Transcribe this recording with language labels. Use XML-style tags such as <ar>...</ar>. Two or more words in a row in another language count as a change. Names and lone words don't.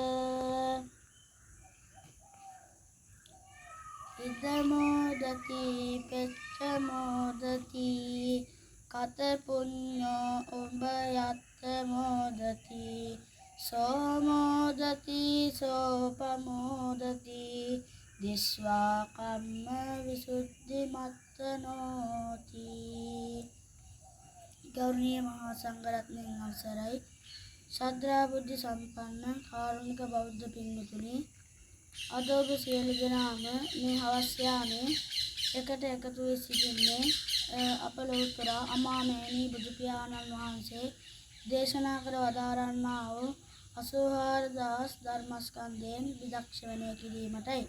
<pi>ඉදමෝදති පෙච්ච මෝදති කත පුඤ්ඤෝ උඹ යත්ත මෝදති සෝමෝදති සෝපමෝදති දිස්වා කම්ම විසුද්ධි මත්තනෝති.</pi> <si>ගෞරවනීය මහා සංඝරත්නයන් අවසරයි. ශ්‍රද්ධා බුද්ධ සම්පන්න කාරුණික බෞද්ධ පින්වතුනි, අද ඔබ සියලු දෙනාම මේ හවස් යාමේ එකට එකතු වී සිටින්නේ අප ලෝතර අමාමෑණී බුදු පියාණන් වහන්සේ දේශනා කර වදාරන්නා වූ 84000 ධර්මස්කන්ධයෙන් විදක්ෂණය කිරීමටයි.</si>